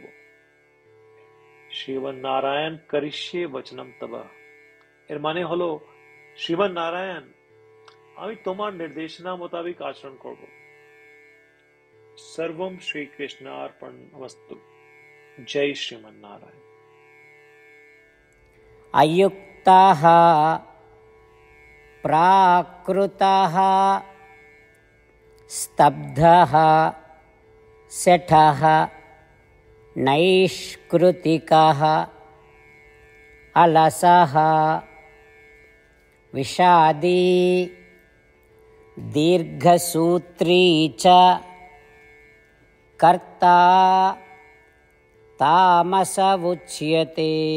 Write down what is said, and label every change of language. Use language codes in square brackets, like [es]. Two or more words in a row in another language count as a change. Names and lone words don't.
[bn] শ্রীমান নারায়ণ [sa] করিষ্যে বচনম তব, [bn] এর মানে হলো, শ্রীমান নারায়ণ, আমি তোমার নির্দেশনা মোতাবেক আচরণ করব। [sa] সর্বম শ্রীকৃষ্ণার্পণমস্তু। [bn] জয় শ্রীমান নারায়ণ। [sa] अयुक्तः प्राकृतः स्तब्धः शठः नैष्कृतिकः अलसः विषादी दीर्घसूत्री च कर्ता तामस उच्यते।